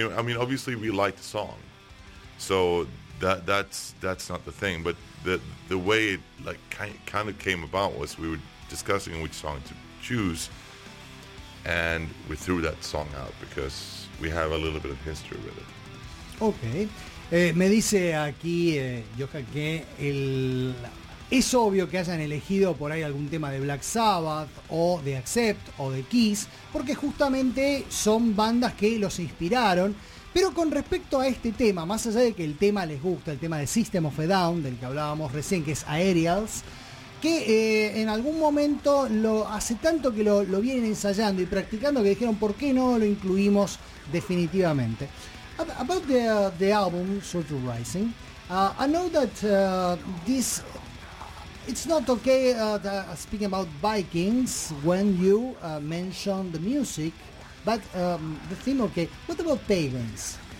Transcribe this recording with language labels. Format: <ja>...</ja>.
<en>I mean, obviously, we liked the song, so that's not the thing. But the way it like kind of came about was we were discussing which song to choose, and we threw that song out because we have a little bit of history with it.</en> <es>Okay, me dice aquí Johan que es obvio que hayan elegido por ahí algún tema de Black Sabbath o de Accept o de Kiss, porque justamente son bandas que los inspiraron. Pero con respecto a este tema, más allá de que el tema les gusta, el tema de System of a Down, del que hablábamos recién, que es Aerials, que en algún momento lo hace tanto que lo vienen ensayando y practicando que dijeron por qué no lo incluimos definitivamente.</es> <en>About the album Sort of Rising, I know that this it's not okay speaking about Vikings when you mention the music, but the theme, okay, what about pagans?</en>